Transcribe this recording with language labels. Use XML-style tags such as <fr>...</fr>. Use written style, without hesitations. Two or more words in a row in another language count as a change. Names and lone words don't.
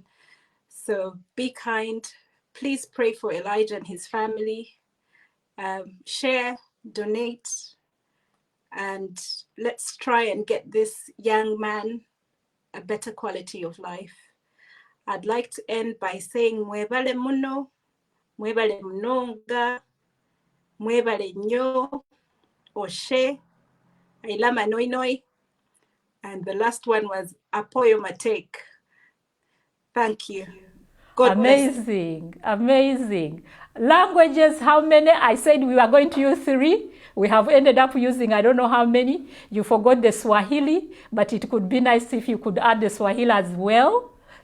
<en>So be kind. Please pray for Elijah and his family. Share, donate, and let's try and get this young man a better quality of life. I'd like to end by saying</en> <nyo>mwebale muno, mwebale mnonga,</nyo> <lg>mwebale nyo,</lg> <en>oshe,</en> <teo>ailama noinoi,</teo> <en>and the last one was</en> <ach>apoyo mateke.</ach> <en>Thank you. God amazing, bless. Amazing. Languages, how many? I said we were going to use 3. We have ended up using I don't know how many. You forgot the Swahili, but it could be nice if you could add the Swahili as well.</en>